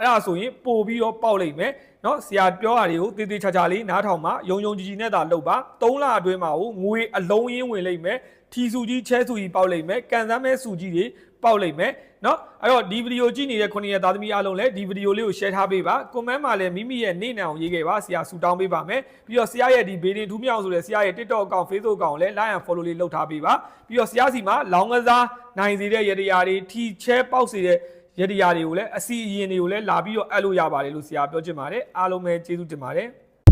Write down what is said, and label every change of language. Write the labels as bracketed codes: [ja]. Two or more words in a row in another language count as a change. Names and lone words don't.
[my] ဒါဆိုရင်ပို့ပြီးတော့ပေါက်လိမ့်မယ်เนาะဆရာပြောတာတွေကိုတေးသေးချာလေးနားထောင်ပါယုံကြည်နဲ့သာလုပ်ပါ3လအတွင်းမှာငွေအလုံးရင်း ဝင်လိမ့်မယ်ထီစုကြီးချဲစုကြီးပေါက်လိမ့်မယ်ကန်စမ်းမဲ့စုကြီးတွေပေါက်လိမ့်မယ်เนาะအဲ့တော့ဒီဗီဒီယိုကြည့်နေတဲ့9ရက်သားသမီးအားလုံးလည်းဒီဗီဒီယိုလေးကို share ထားပေးပါ comment မှာလည်းမိမိရဲ့နေ့နံအောင်ရေးခဲ့ပါဆရာဆူတောင်းပေးပါမယ်ပြီးတော့ဆရာရဲ့ဒီဘေးတင်ထူးမြောင်ဆိုတဲ့ဆရာရဲ့ TikTok account Facebook account ကိုလည်း [en] like and follow [my] လေးလုပ်ထားပေးပါပြီးတော့ဆရာစီမှာလောင်းကစားနိုင်စေတဲ့ရတရားတွေထီချဲပေါက်စေတဲ့ရတရားတွေကိုလည်းအစီအရင်တွေကိုလည်းလာပြီးတော့အပ်လို့ရပါတယ်လို့ဆရာပြောချင်ပါတယ်အားလုံးပဲကျေးဇူးတင်ပါတယ်